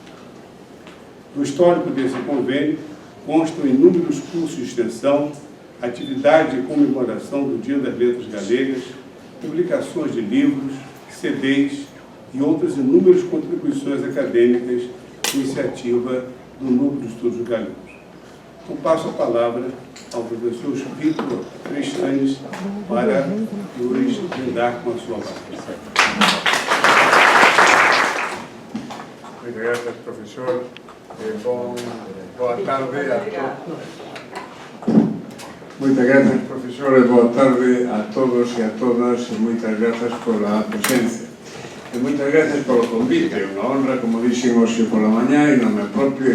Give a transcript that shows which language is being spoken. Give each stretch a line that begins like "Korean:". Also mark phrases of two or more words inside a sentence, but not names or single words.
Portuguese: No histórico desse convênio constam inúmeros cursos de extensão, atividades de comemoração do Dia das Letras Galegas, publicações de livros, CDs e outras inúmeras contribuições acadêmicas, iniciativa do Núcleo de Estudos Galegos. Então, passo a palavra ao professor Vitor Freixanes para nos brindar com a sua palavra.
Galician: Moitas grazas, profesor. Boa tarde a todos. Moitas grazas, profesor, e boa tarde a todos e a todas, e moitas grazas pola presencia. E moitas grazas polo convite, é unha honra, como dixen hoxe pola mañá, en nome propio e